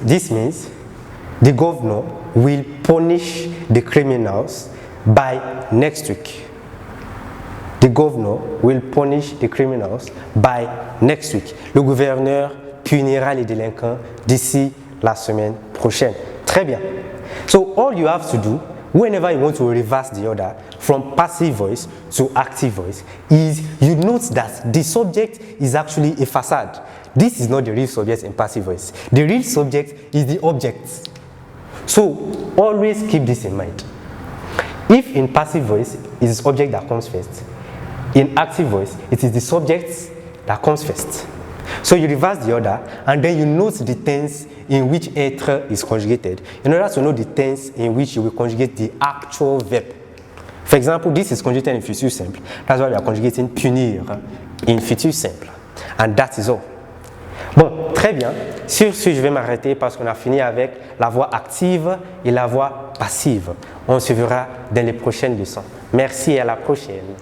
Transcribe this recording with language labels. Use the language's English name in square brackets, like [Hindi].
[English] This means the governor will punish the criminals by next week. The governor will punish the criminals by next week. [French] Le gouverneur punira les délinquants d'ici la semaine prochaine. Très bien. [English] So all you have to do whenever you want to reverse the order from passive voice to active voice is you note that the subject is actually a facade. This is not the real subject in passive voice. The real subject is the object. So always keep this in mind. If in passive voice it is the object that comes first, in active voice it is the subject that comes first. So you reverse the order and then you note the tense in which être is conjugated in order to know the tense in which you will conjugate the actual verb. For example, this is conjugated in future simple. That's why we are conjugating punir in future simple. And that is all. [French] Bon, très bien. Sur ce, je vais m'arrêter parce qu'on a fini avec la voix active et la voix passive. On se verra dans les prochaines leçons. Merci et à la prochaine.